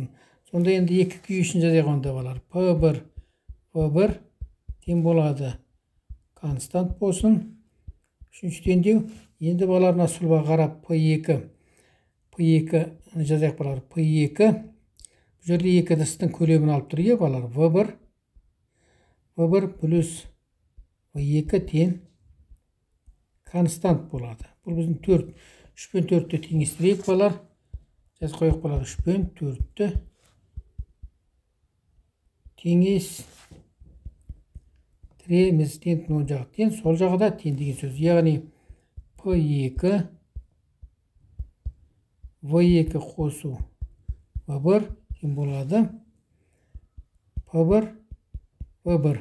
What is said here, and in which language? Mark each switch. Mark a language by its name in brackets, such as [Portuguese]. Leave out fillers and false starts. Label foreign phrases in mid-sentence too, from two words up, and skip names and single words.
[Kazakh] Сонда енді екі күй үшін жазайық онда балалар. П1 тең болады констант болсын. Үшінші теңдеу. Енді балаларына сұлба қарап П2 жазайық балалар. П2 бұл жерде екі ыдыстың көлемін алып тұр, балалар. В1 плюс В2 тең констант болады. Бұл біздің 4. 3 пен 4-ті теңестірейік балалар. Жаз қойық балалар. 3 пен 4-ті теңестіреміз. Теңдіктің оң жағы тең, сол жағы да тең деген сөз. Яғни П2 В2 қосу В1 тең болады П1 В1.